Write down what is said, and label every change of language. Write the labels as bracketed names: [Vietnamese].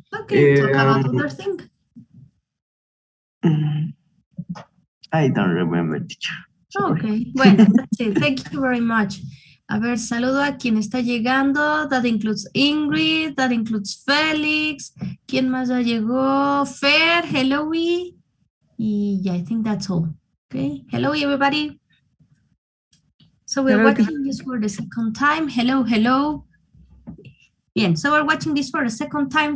[English] Okay, talk about other thing. I don't remember, teacher. Sorry. Okay, bueno, that's it. Thank you very much. [Spanish] A ver, saludo a quien está llegando. [English] That includes Ingrid, that includes Félix. [Spanish] ¿Quién más ya llegó? [English] Fer, hello. Y yeah, I think that's all. Okay, hello everybody. So we're Hello, watching this for the second time. Hello, hello. Bien, so we're watching this for the second time.